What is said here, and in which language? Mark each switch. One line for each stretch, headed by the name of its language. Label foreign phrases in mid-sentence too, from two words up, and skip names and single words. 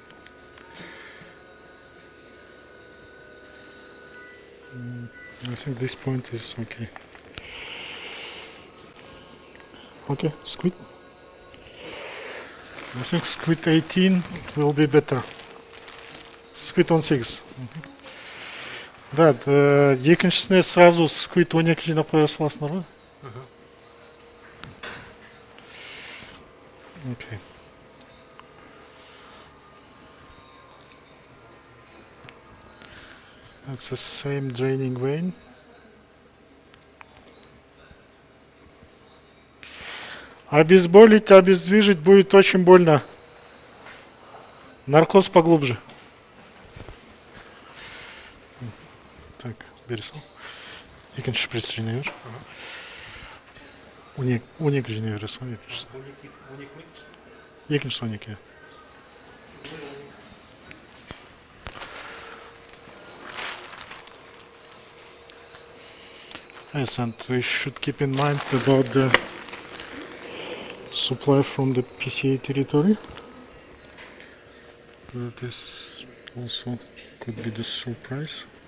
English: I think this point is okay. Okay, squid. I think squid 18 will be better. Squid on 6.
Kazakh: Да, екіншісіне сразу squid 12 жинап қоя саласыңдар ғой.
English: Okay. That's the same draining vein.
Russian: Обезболить, обездвижить будет очень больно. Наркоз поглубже. Так,
Kazakh: бері сал. Екінші шприц жинай бер. 12 жинай бересің, екіншісі. Екіншісі 12.
English: Yes, and we should keep in mind about the supply from the PCA territory. This also could be the surprise.